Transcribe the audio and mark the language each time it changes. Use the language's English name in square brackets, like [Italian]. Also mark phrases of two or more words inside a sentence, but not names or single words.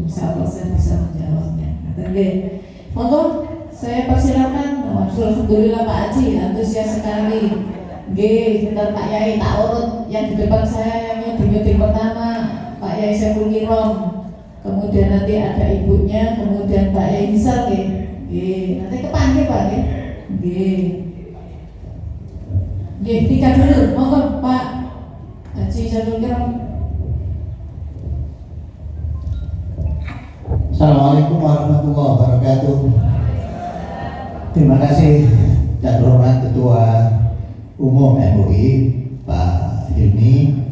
[Arabic] إن شاء الله [Indonesian] saya bisa menjawabnya. Oke, monggo saya persilakan. Alhamdulillah Pak Haji antusias sekali. Nggih, sebentar Pak Yai [Javanese] tak urut [Indonesian] yang di depan saya yang di meeting pertama Pak Yai Saiful Kirom. Kemudian nanti ada ibunya, kemudian Pak Yai Hisal nggih. Nggih, nanti kepanggil Pak nggih. Nggih. Nggih, tiga dulu. Monggo Pak Haji Saiful Kirom. [Arabic] السلام عليكم ورحمة الله وبركاته. [Indonesian] Terima kasih dan hormat Ketua Umum MUI Pak Hilmi.